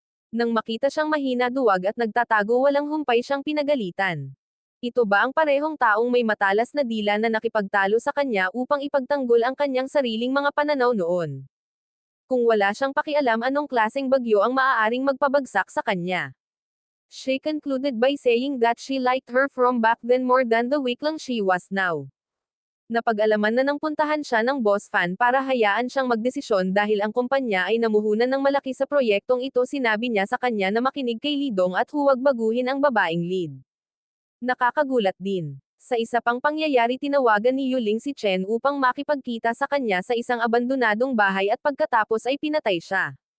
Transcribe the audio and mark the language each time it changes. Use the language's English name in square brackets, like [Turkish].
[Filipino] Nang makita siyang mahina duwag at nagtatago, walang humpay siyang pinagalitan. Ito ba ang parehong taong may matalas na dila na nakipagtalo sa kanya upang ipagtanggol ang kanyang sariling mga pananaw noon? Kung wala siyang pakialam, anong klaseng bagyo ang maaaring magpabagsak sa kanya? [English] She concluded by saying that she liked her from back then more than the weak lang she was now. [Filipino] Napag-alaman na ng puntahan siya ng boss fan para hayaan siyang magdesisyon dahil ang kumpanya ay namuhunan ng malaki sa proyektong ito. Sinabi niya sa kanya na makinig kay Lidong at huwag baguhin ang babaeng lead. Nakakagulat din. Sa isa pang pangyayari, tinawagan ni Yuling si Chen upang makipagkita sa kanya sa isang abandonadong bahay at pagkatapos ay pinatay siya.